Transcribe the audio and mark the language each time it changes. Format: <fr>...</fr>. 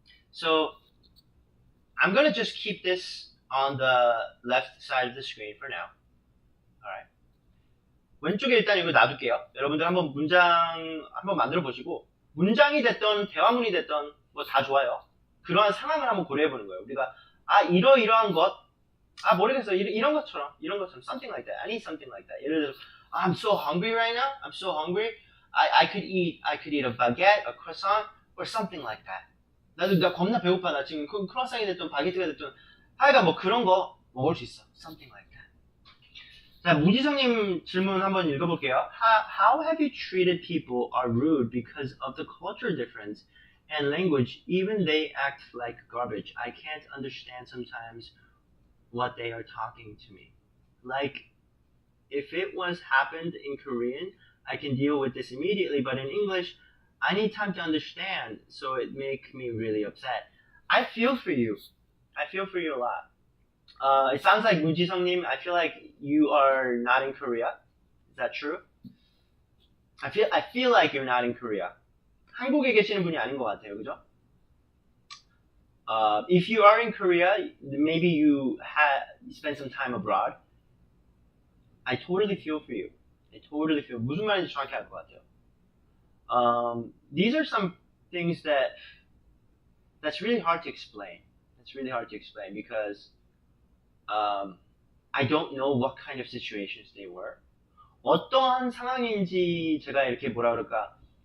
<en>So I'm gonna just keep this on the left side of the screen for now. Alright.</en> <ko>왼쪽에 일단 이거 놔둘게요. 여러분들 한번 문장 한번 만들어 보시고, 문장이 됐던 대화문이 됐던 뭐 다 좋아요. 그러한 상황을 한번 고려해 보는 거예요. 우리가 이러이러한 것, 모르겠어. 이런 것처럼</ko> <en>something like that. I need something like that.</en> <ko>예를 들어서</ko> <en>I'm so hungry right now. I'm so hungry. I could eat a baguette, a croissant, or something like that.</en> <ko>나 겁나 배고파. 나 지금 크로아상이 됐든 바게트가 됐든 하여간 뭐 그런 거 먹을 수 있어.</ko> <en>Something like that.</en> <ko>자, 무지성님 질문 한번 읽어볼게요.</ko> <en>How have you treated people are rude because of the culture difference and language, even they act like garbage? I can't understand sometimes what they are talking to me. Like, if it was happened in Korean, I can deal with this immediately, but in English, I need time to understand, so it makes me really upset. I feel for you. I feel for you a lot. It sounds like 무지성님, I feel like you are not in Korea. Is that true? I feel like you're not in Korea.</en> <ko>한국에 계시는 분이 아닌 것 같아요, 그죠?</ko> <en>If you are in Korea, maybe you spent some time abroad, I totally feel for you. I totally feel.</en> <ko>무슨 말인지 정확히 알 것 같아요.</ko> <en>These are some things that's really hard to explain. It's really hard to explain because I don't know what kind of situations they were.</en> <ko>어떠한 상황인지 제가 이렇게 뭐라 그럴까?</ko>